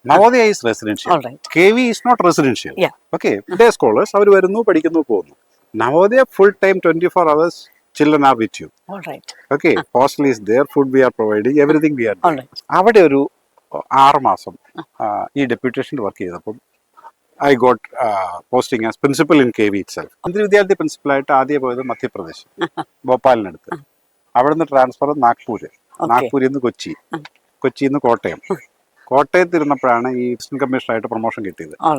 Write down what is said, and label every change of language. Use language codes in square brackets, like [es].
[en] Navodaya is residential, KV is not residential. Okay, day scholars [ml] അവർ വരുന്നു, പഠിക്കുന്നു, പോകുന്നു. [en] Navodaya full time 24 hours children are with you. Okay, hostel is there, food we are providing, everything we are doing. [ml] അവിടെ ഒരു 6 മാസം ഈ ഡെപ്യൂട്ടേഷനിൽ work ചെയ്തപ്പം [en] I got posting as principal in KV itself. [ml] കേന്ദ്രീയ വിദ്യാലയ പ്രിൻസിപ്പലായിട്ട് ആദ്യം പോയത് മധ്യപ്രദേശ്, ഭോപ്പാലിനടുത്ത്. അവിടെ നിന്ന് ട്രാൻസ്ഫർ നാഗ്പൂരിൽ നിന്ന് കൊച്ചിയിൽ നിന്ന് കോട്ടയത്ത് ഇരുന്നപ്പോഴാണ് ഈ അസിസ്റ്റന്റ് കമ്മീഷണറായിട്ട് പ്രൊമോഷൻ കിട്ടിയത്.